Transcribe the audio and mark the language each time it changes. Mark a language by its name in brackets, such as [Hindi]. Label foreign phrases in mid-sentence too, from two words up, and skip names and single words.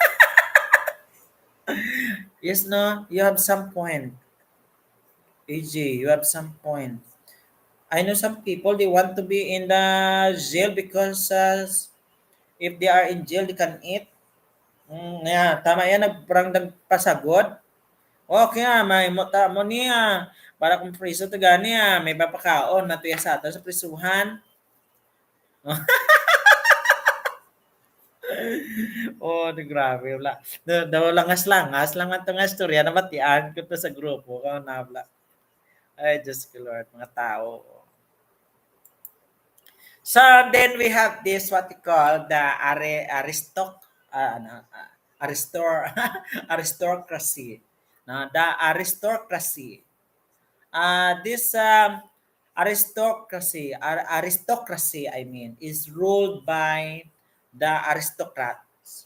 [English] Yes, no, you have some point, AJ. You have some point. I know some people they want to be in the jail because if they are in jail they can eat. Yeah, [Filipino] tama yan, parang nagpasagod. [Hiligaynon] Okay nga, may mo niya. Para kung priso to gani may papakaon na tuya sa ato sa prisuhan. Oh, di grabe. Wala. Daw langas-langas lang ang nga istorya na matian ko to sa grupo. Kung nabla. [Filipino] Ay, Diyos ko Lord, mga tao. [English] So then we have this what we call the aristocracy. Now, the aristocracy. This aristocracy, I mean, is ruled by the aristocrats.